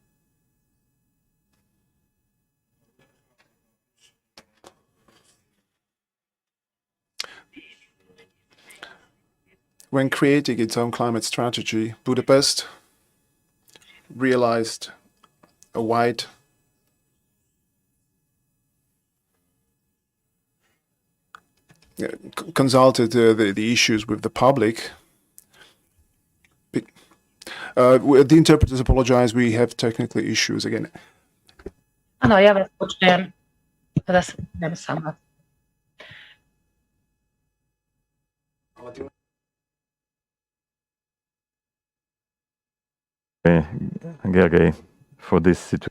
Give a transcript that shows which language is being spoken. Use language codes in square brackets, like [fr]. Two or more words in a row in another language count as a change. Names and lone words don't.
[en] When creating its own climate strategy, Budapest realized a wide consulted the issues with the public. The interpreters apologize, we have technical issues again. [sk] Áno, ja vás počujem. Teraz idem sama. [en] Gergely, for this situation.